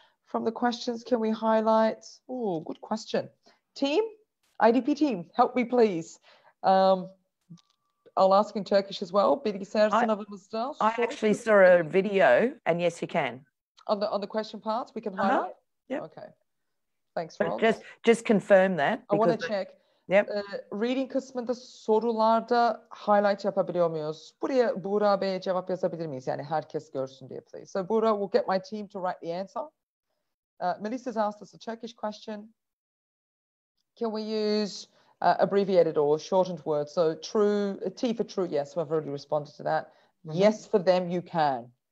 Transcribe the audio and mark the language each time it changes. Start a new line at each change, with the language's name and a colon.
English: From the questions, can we highlight? Oh, good question. Team, IDP team, help me please. I'll ask in Turkish as well. I actually saw a video, and yes, you can. On the question parts, we can highlight? Yep. Okay. Thanks, Rob. Just confirm that. I want to check. Yep.
Turkish: Reading kısmında sorularda highlight yapabiliyor muyuz? Buraya Buğra Bey'e cevap yazabilir miyiz? Yani herkes görsün diye,
English: please. So Buğra will get my team to write the answer. Melissa's asked us a Turkish question. Can we use abbreviated or shortened words? So true, T for true, yes, so I've already responded to that. Yes, for them, you can.